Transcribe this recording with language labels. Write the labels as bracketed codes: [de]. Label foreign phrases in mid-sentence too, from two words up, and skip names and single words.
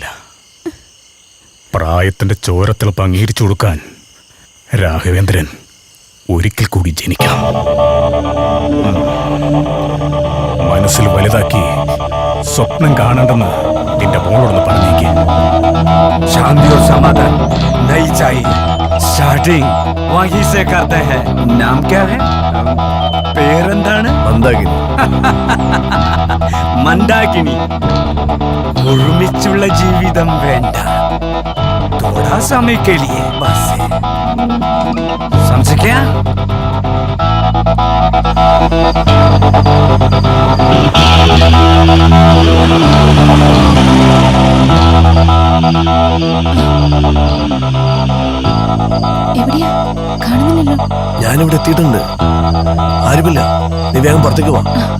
[ml] പ്രായത്തിന്റെ ചോരത്തിളപ്പ് അംഗീകരിച്ചു കൊടുക്കാൻ രാഘവേന്ദ്രൻ ഒരിക്കൽ കൂടി ജനിക്കണം. മനസ്സിൽ വലുതാക്കി സ്വപ്നം കാണണ്ടെന്ന് നിന്റെ മോളോടൊന്ന് പറഞ്ഞേക്ക്. [hi] शांति और समाधान नहीं चाहिए, स्टार्टिंग वहीं से करते हैं. नाम क्या है? [ml] പേരെന്താണ്? മന്ദാകിനി. മന്ദാകിനി, ഒരുമിച്ചുള്ള ജീവിതം വേണ്ട. [hi] थोड़ा समय के लिए बस. समझ गया? [ml] എവിടെയാ? കാണുന്നില്ലല്ലോ. ഞാനിവിടെ എത്തിയിട്ടുണ്ട്. ആരുമില്ല. നീ വേഗം പുറത്തേക്ക് വാ.